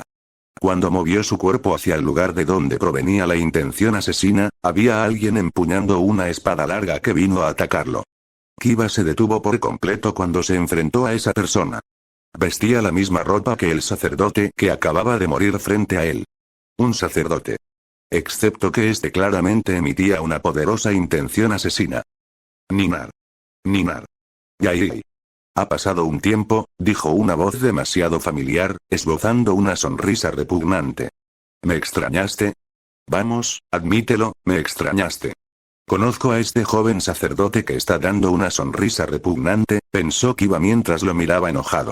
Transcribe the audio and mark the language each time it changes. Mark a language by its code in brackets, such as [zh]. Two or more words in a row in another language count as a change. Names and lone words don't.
[es] Cuando movió su cuerpo hacia el lugar de donde provenía la intención asesina, había alguien empuñando una espada larga que vino a atacarlo. Kiba se detuvo por completo cuando se enfrentó a esa persona. Vestía la misma ropa que el sacerdote que acababa de morir frente a él. Un sacerdote. Excepto que este claramente emitía una poderosa intención asesina. Ninar. Ninar. Yairi. Ha pasado un tiempo, dijo una voz demasiado familiar, esbozando una sonrisa repugnante. ¿Me extrañaste? Vamos, admítelo, me extrañaste. Conozco a este joven sacerdote que está dando una sonrisa repugnante, pensó Kiba mientras lo miraba enojado.